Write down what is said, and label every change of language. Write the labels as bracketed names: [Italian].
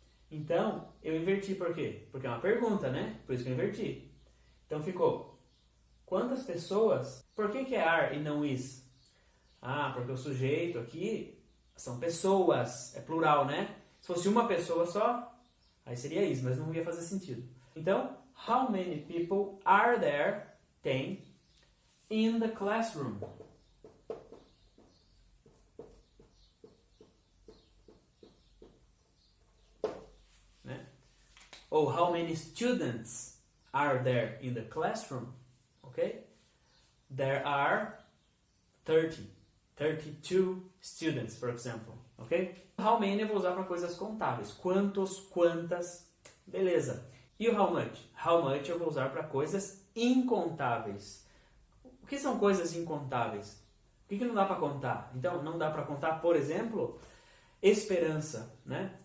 [Portuguese] Então, eu inverti por quê? Porque é uma pergunta, né? Por isso que eu inverti. Então ficou. Quantas pessoas? Por que é are e não is? Porque o sujeito aqui são pessoas. É plural, né? Se fosse uma pessoa só, aí seria is, mas não ia fazer sentido. [English] Então, how many people are there? Tem. In the classroom. Né? Ou how many students are there in the classroom? Ok? There are 32 students, for example. Ok? [Portuguese] How many eu vou usar para coisas contáveis. Quantos, quantas, beleza. E o how much? How much eu vou usar para coisas incontáveis. O que são coisas incontáveis? O que não dá para contar? Então, não dá para contar, por exemplo, esperança, né?